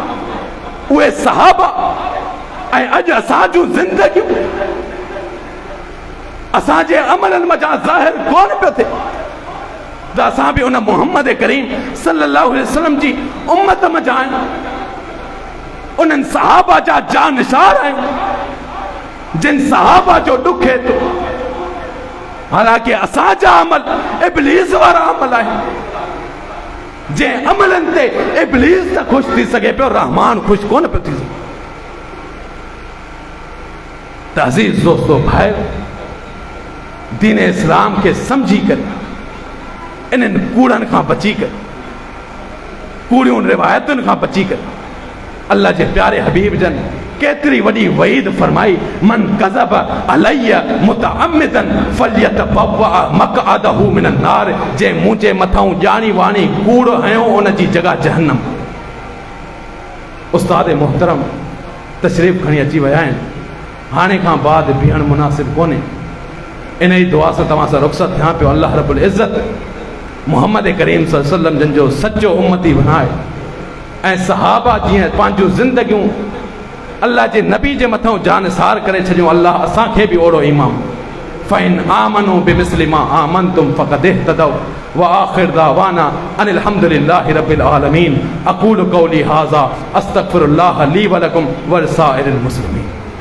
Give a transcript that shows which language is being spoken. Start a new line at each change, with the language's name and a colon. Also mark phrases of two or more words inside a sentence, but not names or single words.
Sindhi: उहे सहाबा ऐं अॼु असां जूं ज़िंदगियूं असांजे अमलनि मज़ा ज़ाहिर कोन पियो थिए त असां भी उन मोहम्मद करीम
Arabic: صلى الله عليه وسلم
Sindhi: जी उम्मत मज़ा आहियूं, उन्हनि सहाबा जा जानिशार आहियूं जिन सहाबा जो ॾुख है तो। हालांकि असांजा अमल इब्लीस वारा अमल आहिनि, जे अमलनि ते इब्लीस त ख़ुशि थी सघे पियो, रहमान ख़ुशि कोन पियो थी सघे। त अज़ीज़ दोस्तो भाई, दीन इस्लाम के समझी कर इन्हनि कूड़नि खां बची कर, कूड़ियूं रिवायतुनि खां बची कर अल्लाह जे प्यारे हबीब जन केतरी वडी वईद फरमाई,
Arabic: من كذب علي متعمدا فليتبوأ مقعده من النار.
Sindhi: जे मुझे मथां जानी वाणी कूड़ हयो उन जी जगह जहन्नम। उस्ताद मोहतरम तशरीफ खणी अची विया आहिनि, हाणे खां बाद बीहण मुनासिब कोन्हे। इन ई दुआ सां तव्हां सां रुख़सत थियां पियो।
Arabic: الله رب العزة
Sindhi: मोहम्मद करीम
Arabic: صلى الله عليه وسلم
Sindhi: जन जो सच्चो उम्मती बणाए ऐं सहाबा जीअं पंहिंजूं ज़िंदगियूं अल्लाह जे नबी जे मथां जानसार करे छॾियूं। अल्लाह असांखे बि ओड़ो ईमान
Arabic: فإن آمنوا بمثل ما آمنتم فقد اهتدوا وآخر دعوانا أن الحمد لله رب العالمين. أقول قولي هذا أستغفر الله لي ولكم ولسائر المسلمين.